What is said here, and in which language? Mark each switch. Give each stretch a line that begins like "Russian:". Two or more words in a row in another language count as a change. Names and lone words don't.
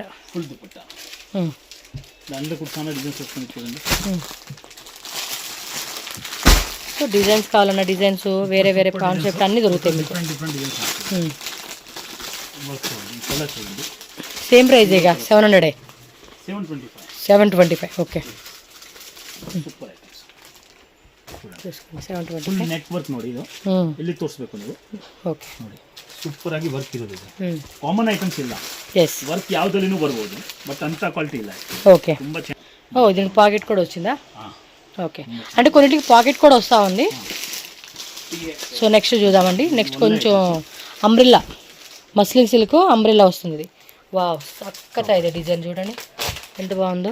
Telugu: ఫుల్ దుపట్టా, దాంట్లో కూడా చాలా డిజైన్స్ వస్తుంది చూడండి. సో డిజైన్స్ కావాలన్న డిజైన్స్ వేరే వేరే కాన్సెప్ట్ అన్నీ దొరుకుతాయి మీకు.
English: different designs
Telugu: చూడండి. సేమ్ ప్రైజేగా 700, 725. ఓకే,
English: super items.
Telugu: చూసుకోండి 725.
English: full neck work
Kannada: ನೋಡಿ, ಇದು ಎಲ್ಲಿ ತೋರಿಸ್ಬೇಕು ನೀವು. ಓಕೆ ನೋಡಿ ಸೂಪರ್ ಆಗಿ ವರ್ಕ್ ಇರೋದು, ಇದು
English: common items
Kannada: ಇಲ್ಲ. ಎಸ್, ವರ್ಕ್ ಯಾವುದಲ್ಲಿನೂ ಬರ್ಬೋದು, ಬಟ್ ಅಂತ ಕ್ವಾಲಿಟಿ ಇಲ್ಲ.
Telugu: ఓకే,
Kannada: ತುಂಬಾ
Telugu: ఓ దీనికి పాకెట్ కూడా వచ్చిందా. ఓకే, అంటే కొన్నిటికి పాకెట్ కూడా వస్తూ ఉంది.
English: so next
Telugu: చూద్దామండి. నెక్స్ట్ కొంచెం
English: umbrella muslin silk umbrella
Telugu: వస్తుంది. ఇది వావ్ చక్కగా ఇది డిజైన్ చూడండి ఎంత బాగుందో.